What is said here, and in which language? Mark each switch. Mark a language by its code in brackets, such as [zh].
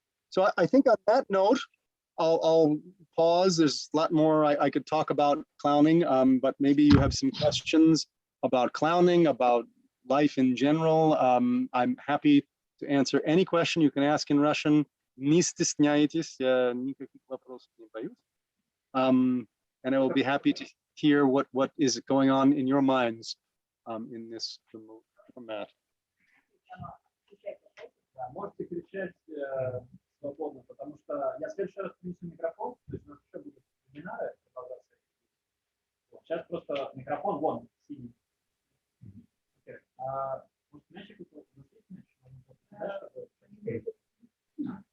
[en] So I think on that note, I'll pause. There's a lot more I could talk about clowning, but maybe you have some questions about clowning, about life in general. I'm happy to answer any question you can ask in Russian. [ru] Не стесняйтесь, я никаких вопросов не боюсь. And I will be happy to [en] hear what is going on in your minds in this remote format. [ru] Да, можете кричать свободно, потому что я в следующий раз принесу микрофон, то есть у нас еще будут вебинары продолжаться. Вот, сейчас просто микрофон вон, синий. [en] Okay. [ru] Может, мячик какой-то засветить мяч?